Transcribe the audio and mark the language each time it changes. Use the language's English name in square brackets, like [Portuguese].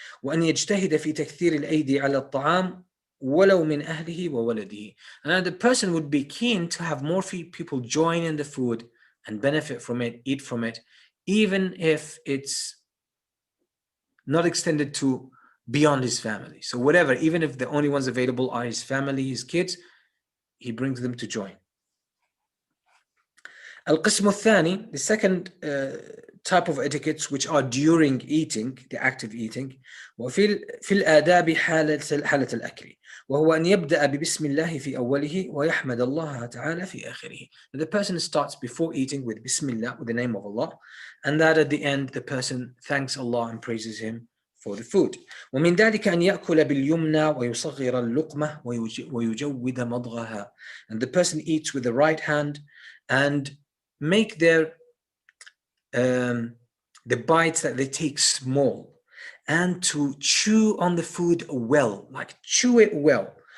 [Arabic] وأن يجتهد في تكثير الأيدي على الطعام ولو من أهله وولده, [English] and the person would be keen to have more people join in the food and benefit from it, eat from it, even if it's not extended to beyond his family. So whatever, even if the only ones available are his family, his kids, he brings them to join. [Arabic] القسم الثاني, [English] the second type of etiquettes which are during eating, the act of eating, [Arabic] وفي الآداب حالة الأكل, وهو أن يبدأ ببسم الله في أوله ويحمد الله تعالى في آخره. [English] The person starts before eating with Bismillah, with the name of Allah, and that at the end the person thanks Allah and praises Him for the food. [Arabic] ومن ذلك أن يأكل باليمنى ويصغر اللقمة ويجود مضغها, [English] and the person eats with the right hand and make their the bites that they take small, and to chew on the food well, like chew it well.